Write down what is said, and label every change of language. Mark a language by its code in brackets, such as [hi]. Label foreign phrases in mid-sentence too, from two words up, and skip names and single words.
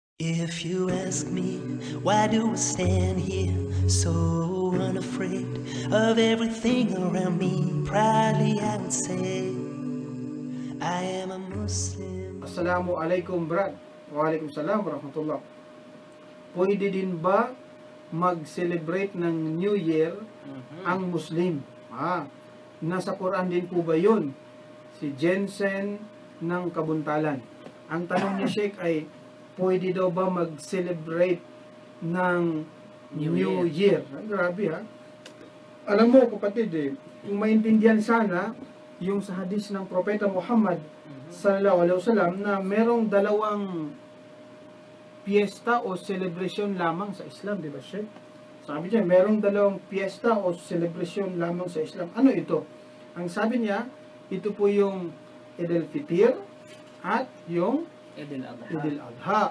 [en] If you ask me, why do I stand here so unafraid of everything around me? Proudly I would say, I am a Muslim. [ar] Assalamualaikum brad. وعليكم السلام ورحمة الله. [tl] Pwede din ba mag-celebrate ng [en] New Year [tl] ang Muslim? Nasa Quran din po ba yun? Si Jensen ng Kabuntalan. Ang tanong ni Sheikh ay, pwede daw ba mag-celebrate ng [en] New Year? [tl] Grabe ha. Alam mo kapatid kung maintindihan sana yung sa hadis ng Propeta Muhammad [ar] sallallahu alaihi wasallam [tl] na merong dalawang piyesta o celebration lamang sa Islam, di ba Sheikh? Sabi niya, merong dalawang piyesta o celebration lamang sa Islam. Ano ito? Ang sabi niya, ito po yung Eid al-Fitr at yung Eid al-Adha.